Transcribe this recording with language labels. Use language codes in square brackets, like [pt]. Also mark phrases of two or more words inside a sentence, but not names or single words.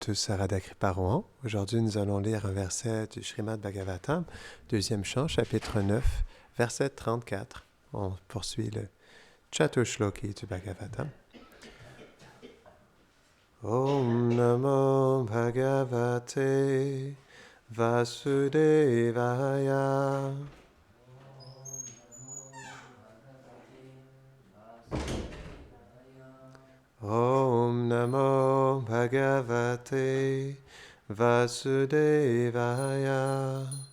[fr] tous à Radha Kriparohan. Aujourd'hui, nous allons lire un verset du Srimad Bhagavatam, deuxième chant, chapitre 9, verset 34. On poursuit le Chatushloki du Bhagavatam. [sa] ॐ नमो भगवते वासुदेवाय. ॐ नमो भगवते वासुदेवाय.